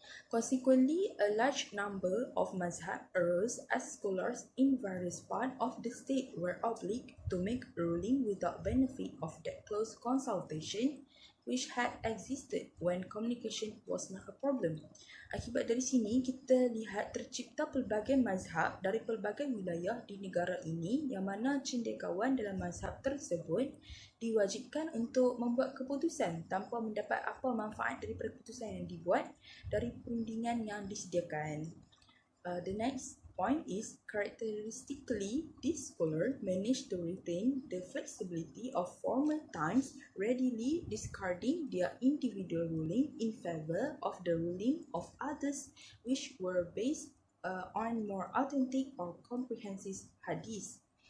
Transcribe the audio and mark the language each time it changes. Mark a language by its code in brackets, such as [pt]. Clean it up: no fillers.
[en] Consequently, a large number of mazhab arose as scholars in various parts of the state were obliged to make a ruling without benefit of that close consultation which had existed when communication was not a problem. [ms] Akibat dari sini, kita lihat tercipta pelbagai mazhab dari pelbagai wilayah di negara ini, yang mana cendekiawan dalam mazhab tersebut diwajibkan untuk membuat keputusan tanpa mendapat apa manfaat dari keputusan yang dibuat dari perundingan yang disediakan. [en] The next point is, characteristically, this scholar managed to retain the flexibility of former times, readily discarding their individual ruling in favor of the ruling of others which were based on more authentic or comprehensive hadith.